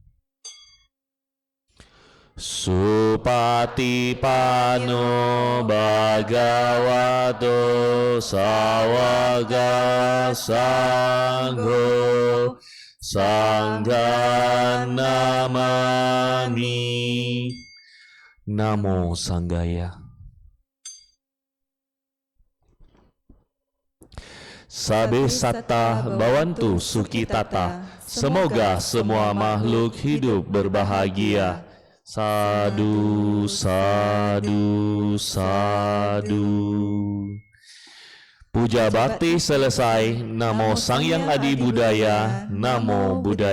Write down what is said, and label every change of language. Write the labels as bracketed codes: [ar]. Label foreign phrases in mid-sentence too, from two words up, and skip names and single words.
[pi] Supatipano Bhagavato Sawaka Sangho Sanghan Namami. Namo Sanghaya. Sabe satta bawantu sukitata. [id] Semoga semua makhluk hidup berbahagia. [pi] Sadu, sadu, sadu. [id] Puja bakti selesai. [pi] Namo Sang Hyang Adi Budaya.